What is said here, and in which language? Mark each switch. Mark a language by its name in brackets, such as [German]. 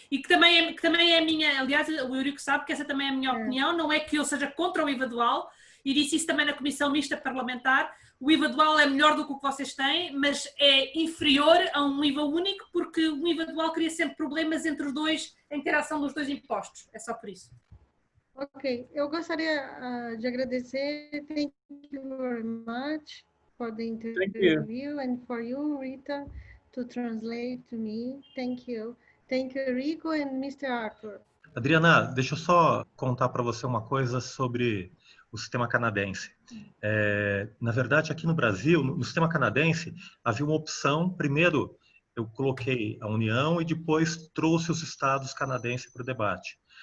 [Portuguese] E que também é a minha, aliás, o Eurico sabe que essa também é a minha opinião, não é que eu seja contra o IVA dual, e disse isso também na Comissão Mista Parlamentar. O IVA dual é melhor do que o que vocês têm, mas é inferior a um IVA único, porque o IVA dual cria sempre problemas entre os dois, a interação dos dois impostos. É só por isso. Ok, eu gostaria de agradecer. [English] Thank you very much for the interview and for you, Rita, to translate to me. Thank you. Thank you, Rico and Mr. Arthur. [Portuguese] Adriana, deixa eu só contar para você uma coisa sobre o sistema canadense. Na verdade, aqui no Brasil, no sistema canadense, havia uma opção. Primeiro, eu coloquei a União e depois trouxe os estados canadenses para o debate.